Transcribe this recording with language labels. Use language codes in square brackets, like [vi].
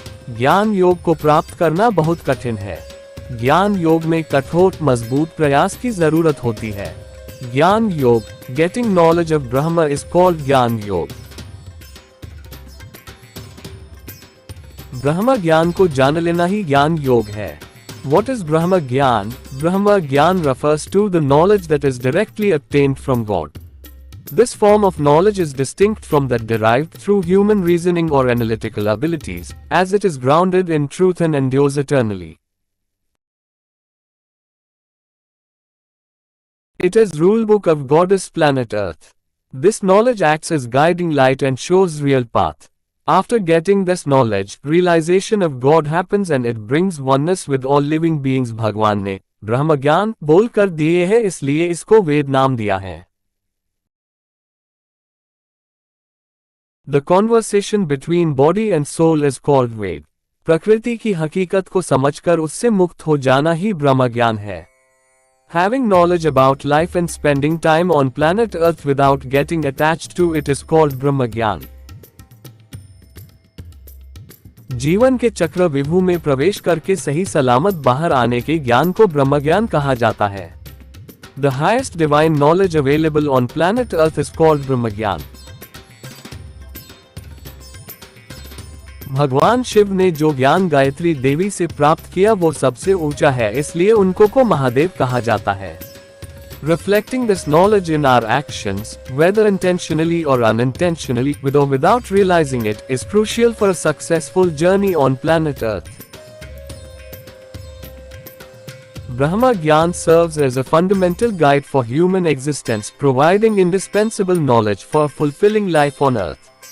[hi] ज्ञान योग को प्राप्त करना बहुत कठिन है। ज्ञान योग में कठोर मजबूत प्रयास की जरूरत होती है। [en] Gyan yog, getting knowledge of Brahm is called gyan yog. [hi] ब्रह्म ज्ञान को जान लेना ही ज्ञान योग है। [en] What is Brahma Gyan? Brahma Gyan refers to the knowledge that is directly obtained from God. This form of knowledge is distinct from that derived through human reasoning or analytical abilities, as it is grounded in truth and endures eternally. It is rulebook of goddess planet Earth. This knowledge acts as guiding light and shows real path. After getting this knowledge, realization of God happens and it brings oneness with all living beings. [hi] भगवान ने ब्रह्म ज्ञान बोल कर दिए है, इसलिए इसको वेद नाम दिया है। [en] The conversation between body and soul is called Ved. [hi] प्रकृति की हकीकत को समझकर उससे मुक्त हो जाना ही ब्रह्म ज्ञान है। [en] Having knowledge about life and spending time on planet Earth without getting attached to it is called Brahm gyan. [hi] जीवन के चक्रव्यूह में प्रवेश करके सही सलामत बाहर आने के ज्ञान को ब्रह्म ज्ञान कहा जाता है। [en] The highest divine knowledge available on planet Earth is called Brahm gyan. [hi] भगवान शिव ने जो ज्ञान गायत्री देवी से प्राप्त किया वो सबसे ऊंचा है, इसलिए उनको को महादेव कहा जाता है। [en] Reflecting this knowledge in our actions, whether intentionally or unintentionally, with or without realizing it, is crucial for a successful journey on planet Earth. Brahma Gyan serves as a fundamental guide for human existence, providing indispensable knowledge for a fulfilling life on earth.